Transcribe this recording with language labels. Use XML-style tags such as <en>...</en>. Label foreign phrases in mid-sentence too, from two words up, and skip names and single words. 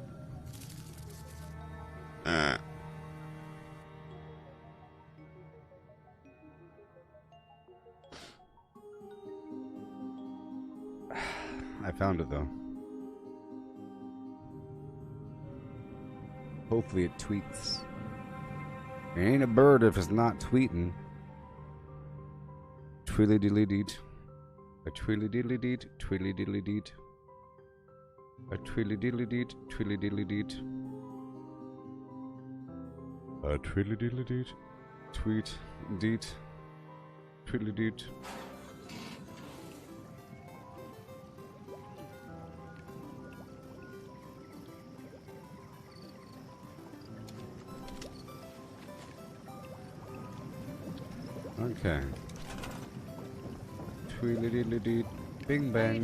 <en>I found it though. Hopefully it tweets. It ain't a bird if it's not tweeting. Twilly diddly deet. A twilly diddly deet. Twilly diddly deet. A twilly diddly deet. Twilly diddly deet. A twilly diddly deet. Tweet deet. Twilly deet. Okay. Tweedly-diddly-dee. Bing bang.</en>